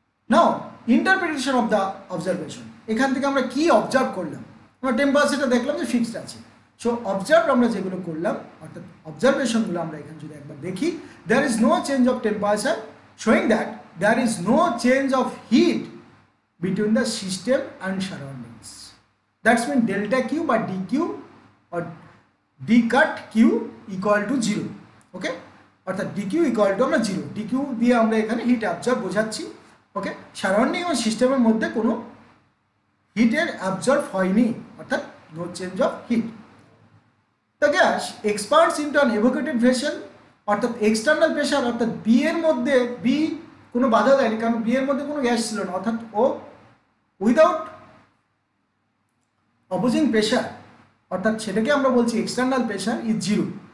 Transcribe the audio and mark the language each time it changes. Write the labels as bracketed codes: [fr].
[en] now interpretation of the observation, [bn] এখান থেকে আমরা কি অবজার্ভ করলাম? আমরা টেম্পারেচারটা দেখলাম যে ফিক্সড আছে। সো অবজার্ভ আমরা যেগুলো করলাম অর্থাৎ অবজারভেশনগুলো আমরা এখানে যদি একবার দেখি, [en] There is no change of temperature showing that there is no change of heat between the system and surroundings. That's mean delta Q by dq or d cut q equal to 0. [bn] ওকে, অর্থাৎ [en] dq equal to [bn] আমরা 0, dq দিয়ে আমরা এখানে hit absorb বোঝাচ্ছি। ওকে, surrounding এবং সিস্টেমের মধ্যে কোনো হিটের অ্যাবজর্ব হয়নি, অর্থাৎ no change of heat. [en] the gas expands into an evacuated vessel, [bn] অর্থাৎ এক্সটার্নাল প্রেশার অর্থাৎ বি এর মধ্যে, বি কোনো বাধা দেয়নি কারণ বি এর মধ্যে কোনো গ্যাস ছিল না, অর্থাৎ ও উইদাউট অপোজিং প্রেশার, অর্থাৎ সেটাকে আমরা বলছি এক্সটার্নাল [en] Pressure is 0।